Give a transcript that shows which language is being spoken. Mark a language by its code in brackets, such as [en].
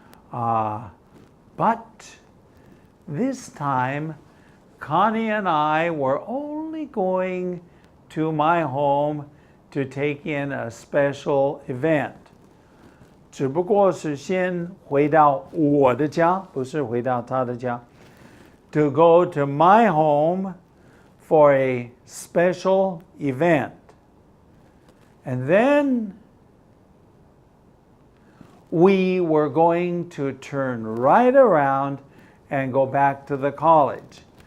[en] But this time, Connie and I were only going to my home to take in a special event. [zh] 只不过是先回到我的家，不是回到她的家。 [en] To go to my home for a special event. And then we were going to turn right around and go back to the college.